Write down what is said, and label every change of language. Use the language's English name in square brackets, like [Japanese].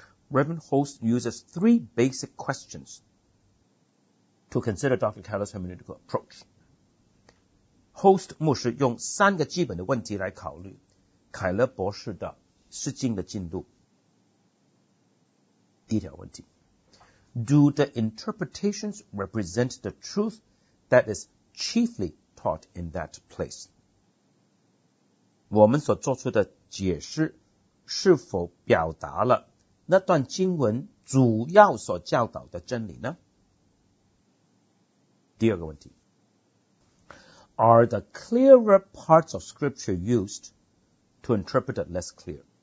[English] Reverend Host uses three basic questions to consider Dr. Keller's hermeneutical approach. [Chinese] Host 牧师用三个基本的问题来考虑凯勒博士的释经的进度。第一条问题， [English] Do the interpretations represent the truth that is chiefly taught in that place? [Chinese] 我们所做出的解释是否表达了那段经文主要所教导的真理呢？第二个问题， [English] Are the clearer parts of scripture used to interpret it less clear?